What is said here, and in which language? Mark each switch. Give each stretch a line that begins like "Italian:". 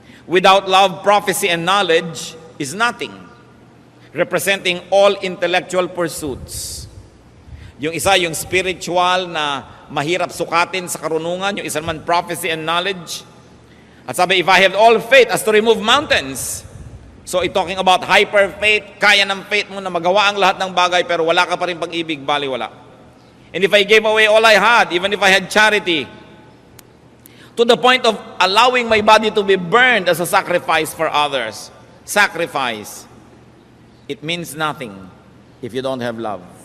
English: Without love, prophecy and knowledge is nothing, representing all intellectual pursuits.
Filipino: Yung isa, yung spiritual na mahirap sukatin sa karunungan, yung isa naman
English: prophecy and knowledge.
Filipino: At sabi,
English: if I have all faith as to remove mountains. So, talking about hyper faith,
Filipino: kaya ng faith mo na magawa ang lahat ng bagay pero wala ka pa rin pag-ibig, baliwala.
English: And if I gave away all I had, even if I had charity, to the point of allowing my body to be burned as a sacrifice for others, sacrifice, it means nothing if you don't have love.